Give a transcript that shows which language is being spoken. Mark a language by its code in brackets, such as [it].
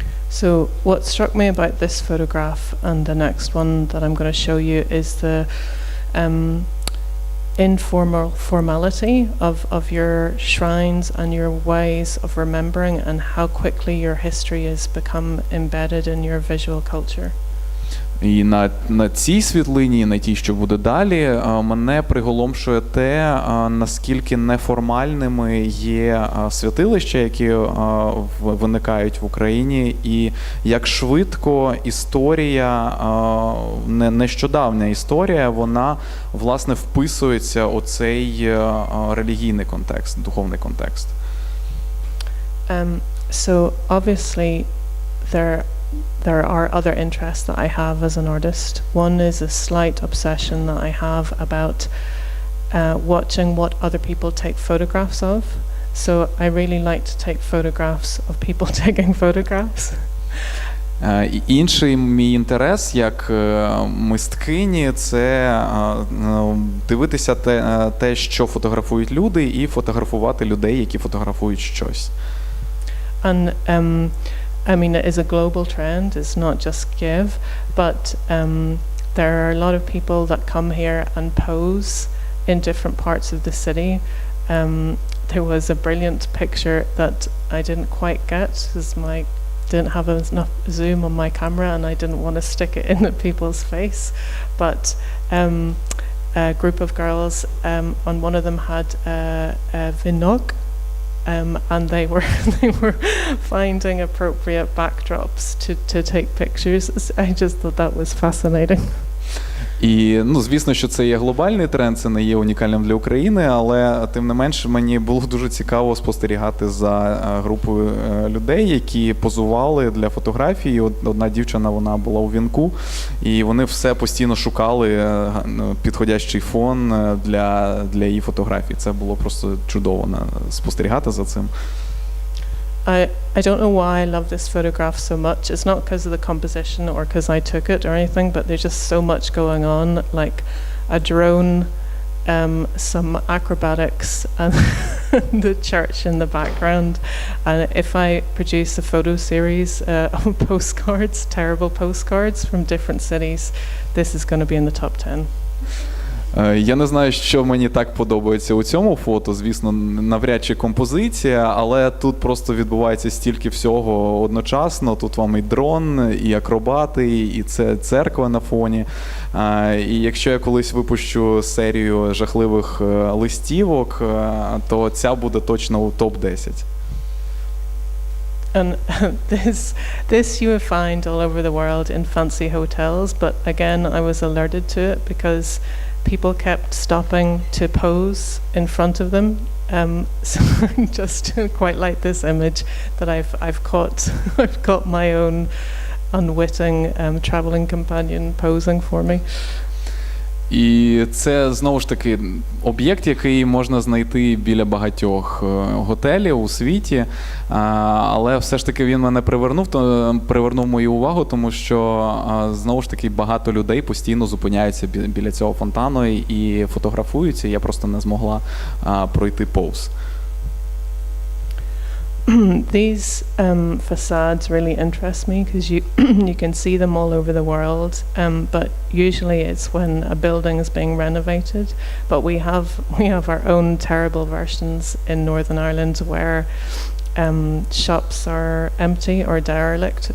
[en] So what struck me about this photograph and the next one that I'm going to show you is the informal formality of your shrines and your ways of remembering, and how quickly your history has become embedded in your visual culture. [uk] І на цій світлині, на тій, що буде далі, мене приголомшує те, наскільки неформальними є святилища, які виникають в Україні, і як швидко історія, нещодавня історія, вона, власне, вписується у цей релігійний контекст, духовний контекст. [en] So obviously there are other interests that I have as an artist. One is a slight obsession that I have about watching what other people take photographs of. So I really like to take photographs of people taking photographs. [uk] Інший мій інтерес як мисткині – це дивитися те, що фотографують люди, і фотографувати людей, які фотографують щось. [en] And I mean, it is a global trend. It's not just Kiev, but there are a lot of people that come here and pose in different parts of the city. there was a brilliant picture that I didn't quite get because didn't have enough zoom on my camera and I didn't want to stick it in at people's face, but a group of girls, and one of them had a vinok, and they were finding appropriate backdrops to take pictures. I just thought that was fascinating. [uk] І, звісно, що це є глобальний тренд, це не є унікальним для України, але тим не менш мені було дуже цікаво спостерігати за групою людей, які позували для фотографії. Одна дівчина, вона була у вінку, і вони все постійно шукали підходящий фон для її фотографії. Це було просто чудово спостерігати за цим. [en] I don't know why I love this photograph so much. It's not because of the composition or because I took it or anything, but there's just so much going on, like a drone, some acrobatics, and the church in the background. And if I produce a photo series of postcards, terrible postcards from different cities, this is going to be in the top 10. [uk] Я не знаю, що мені так подобається у цьому фото. Звісно, навряд чи композиція, але тут просто відбувається стільки всього одночасно. Тут вам і дрон, і акробати, і це церква на фоні. І якщо я колись випущу серію жахливих листівок, то ця буде точно у топ-10. [en] And this you will find all over the world in fancy hotels, but again I was alerted to it because people kept stopping to pose in front of them. So I just quite like this image that I've caught I've caught my own unwitting traveling companion posing for me. [uk] І це, знову ж таки, об'єкт, який можна знайти біля багатьох готелів у світі, але все ж таки він мене привернув мою увагу, тому що, знову ж таки, багато людей постійно зупиняються біля цього фонтану і фотографуються, і я просто не змогла пройти повз. [en] These facades really interest me because you can see them all over the world, but usually it's when a building is being renovated. But we have our own terrible versions in Northern Ireland where shops are empty or derelict.